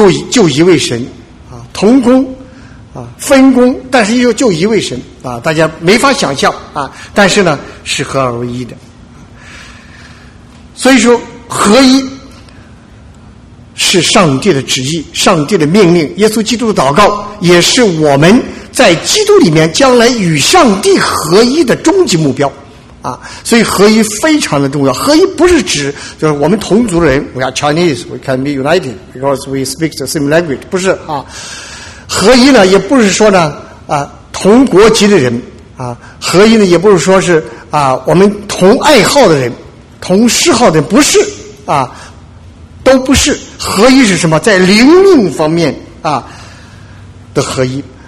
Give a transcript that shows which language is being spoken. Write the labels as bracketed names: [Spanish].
[Chinese] 就一位神啊，同工啊，分工，但是又就一位神啊，大家没法想象啊，但是呢是合而为一的。所以说合一是上帝的旨意，上帝的命令，耶稣基督的祷告也是我们在基督里面将来与上帝合一的终极目标啊，所以合一非常的重要。合一不是指就是我们同族人 [English] ，we are Chinese, we can be united because we speak the same language， [Chinese] 不是啊。合一呢，也不是说呢啊同国籍的人啊，合一呢也不是说是啊我们同爱好的人、同嗜好的人，不是啊，都不是。合一是什么？在灵命方面啊的合一。